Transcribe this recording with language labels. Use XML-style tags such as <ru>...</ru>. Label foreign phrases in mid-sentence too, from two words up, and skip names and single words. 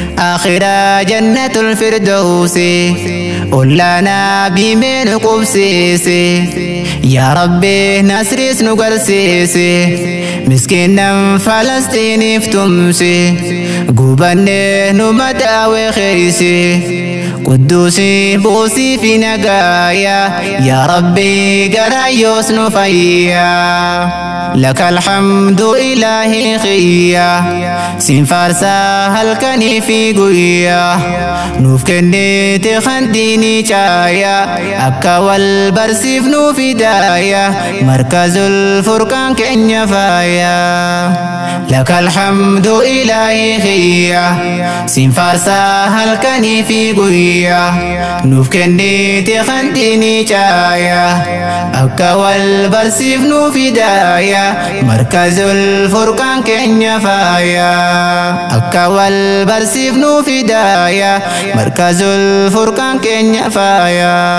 <om>akhiraa jannatul firdawsi, ollaanaa biimee nu qubsiisi, yaa Rabbi nasriis nu garsiisi, miskiinnan Falastiiniif tumsi, gubannee nu madaawee keeysi, Qudduusi buusii fi nagaaya, yaa Rabbi garayyoos nu fayya.</om> <ar>لك الحمد إلهي خيا،</ar> <om>sin faarsaa halkanii fi guyyaa, nuuf kennite kan diinii caaya, akka wal barsiifnuuf hidaaya, markazul furqaan keenya faaya.</om> <ar>لك الحمد إلهي خيا،</ar> <om>sin faarsaa halkanii fi guyyaa, nuuf kennite kan diinii caaya, akka wal barsiifnuuf hidaaya, markazul furqaan keenya faaya. Akka wal barsiifnuuf hidaaya, markazul furqaan keenya faaya.</om>